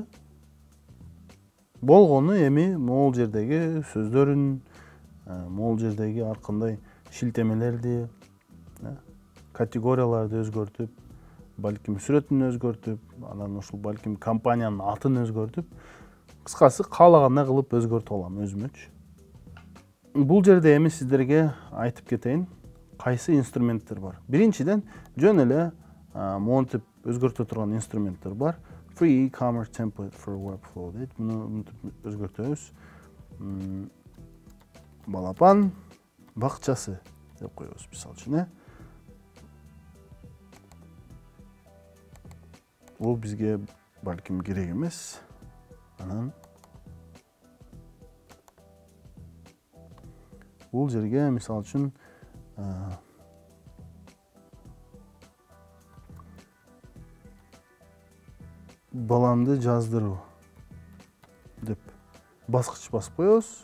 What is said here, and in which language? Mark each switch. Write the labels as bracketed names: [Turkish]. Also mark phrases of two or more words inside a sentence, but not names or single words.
[Kyrgyz] Болгону эми могул жердеги сөздөрүн, могул жердеги ар кандай шилтемелерди, категорияларды өзгөртүп, балким сүрөтүн өзгөртүп, анан ушул балким компаниянын атын өзгөртүп, кыскасы каалагандай кылып өзгөртүп алам өзүмөчү. Бул жерде эми сиздерге айтып кетейин, кайсы инструменттер бар. Биринчиден, жөн эле монтип өзгөртө турган инструменттер бар. [English] Free e-commerce template for Webflow [Kyrgyz] дейт. Муну өзгөртөбүз. Балапан бакчасы деп коебуз, мисалы үчүн. Бул бизге балким керек эмес. Анан бул жерге, мисал үчүн, баламды жаздыруу деп баскыч басып коебуз.